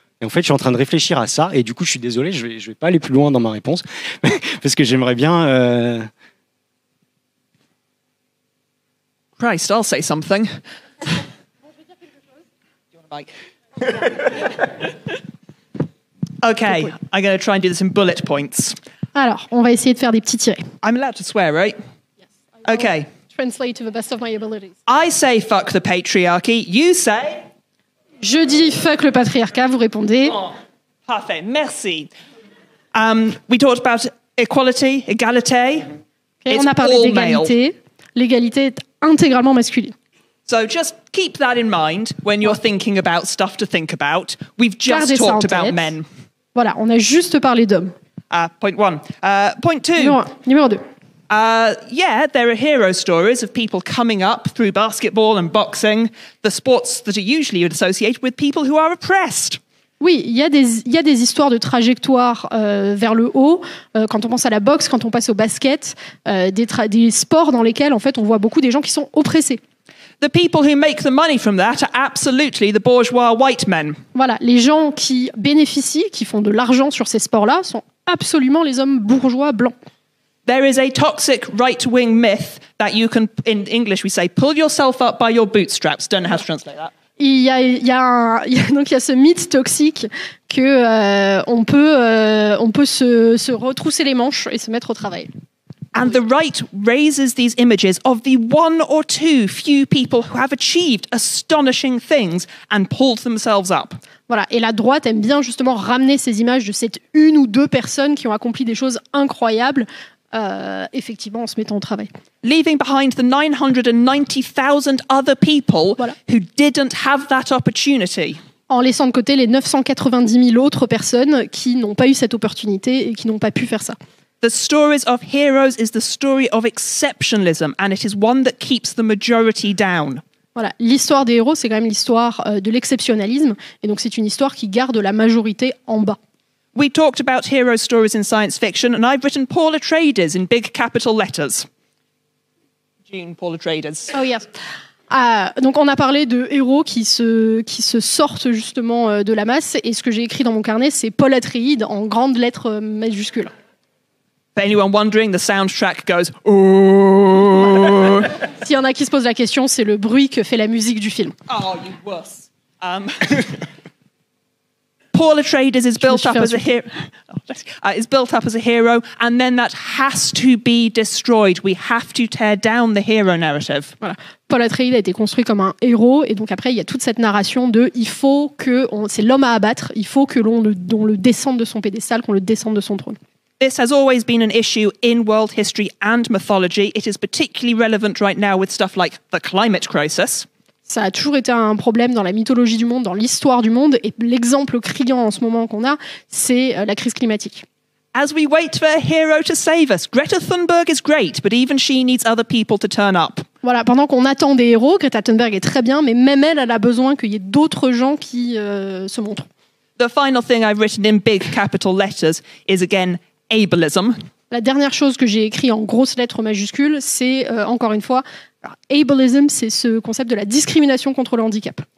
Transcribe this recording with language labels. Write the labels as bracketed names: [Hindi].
[French] Et en fait, je suis en train de réfléchir à ça, et du coup, je suis désolé, je vais pas aller plus loin dans ma réponse, parce que j'aimerais bien... [English] Christ, I'll say something. Okay, I'm going to try and do this in bullet points. [French] Alors, on va essayer de faire des petits tirés. [English] I'm allowed to swear, right? Yes. Okay. Translate to the best of my abilities. I say fuck the patriarchy. You say... [French] Je dis fuck le patriarcat, vous répondez. Oh, parfait, merci. [English] We talked about equality, égalité. [French] Okay, on a parlé d'égalité. L'égalité est intégralement masculine. [English] So just keep that in mind when you're thinking about stuff to think about. We've just talked about men. [French] Voilà, on a juste parlé d'hommes. [English] Point 1. Point 2. [French] Numéro 2. [English] Yeah, there are hero stories of people coming up through basketball and boxing, the sports that are usually associated with people who are oppressed. [French] Oui, il y a des histoires de trajectoire vers le haut. Quand on pense à la boxe, quand on passe au basket, des sports dans lesquels en fait on voit beaucoup des gens qui sont oppressés. [English] The people who make the money from that are absolutely the bourgeois white men. [French] Voilà, les gens qui bénéficient, qui font de l'argent sur ces sports-là, sont absolument les hommes bourgeois blancs. [English] There is a toxic right-wing myth that you can, in English we say, pull yourself up by your bootstraps. Don't know how to translate that. [French] Il y a ce mythe toxique que on peut se retrousser les manches et se mettre au travail. [English] And the right raises these images of the one or two few people who have achieved astonishing things and pulled themselves up. [French] Voilà. Et la droite aime bien justement ramener ces images de cette une ou deux personnes qui ont accompli des choses incroyables, effectivement en se mettant au travail. [English] Leaving behind the 990,000 other people [French] Voilà. [English] who didn't have that opportunity. [French] En laissant de côté les 990 000 autres personnes qui n'ont pas eu cette opportunité et qui n'ont pas pu faire ça. [English] The stories of heroes is the story of exceptionalism, and it is one that keeps the majority down. [French] Voilà. L'histoire des héros, c'est quand même l'histoire de l'exceptionnalisme, et donc c'est une histoire qui garde la majorité en bas. [English] We talked about hero stories in science fiction, and I've written Paul Atreides in big capital letters. June, Paul Atreides. Oh yes. [French] Donc on a parlé de héros qui se sortent justement de la masse, et ce que j'ai écrit dans mon carnet, c'est Paul Atreides en grandes lettres majuscules. [English] For anyone wondering, the soundtrack goes, oh. [French] S'il y en a qui se posent la question, c'est le bruit que fait la musique du film. [English] Oh, you wuss. Paul Atreides is built up as a hero. Is built up as a hero, and then that has to be destroyed. We have to tear down the hero narrative. [French] Voilà. Paul Atreides a été construit comme un héros, et donc après il y a toute cette narration de il faut que c'est l'homme à abattre, il faut que l'on le descende de son pédestal, qu'on le descende de son trône. [English] This has always been an issue in world history and mythology. It is particularly relevant right now with stuff like the climate crisis. [French] Ça a toujours été un problème dans la mythologie du monde, dans l'histoire du monde, et l'exemple criant en ce moment qu'on a, c'est la crise climatique. [English] As we wait for a hero to save us, Greta Thunberg is great, but even she needs other people to turn up. [French] Voilà, pendant qu'on attend des héros, Greta Thunberg est très bien, mais même elle a besoin qu'il y ait d'autres gens qui se montrent. [English] The final thing I've written in big capital letters is again ableism. [French] La dernière chose que j'ai écrit en grosses lettres majuscules, c'est encore une fois, alors, ableism, c'est ce concept de la discrimination contre le handicap.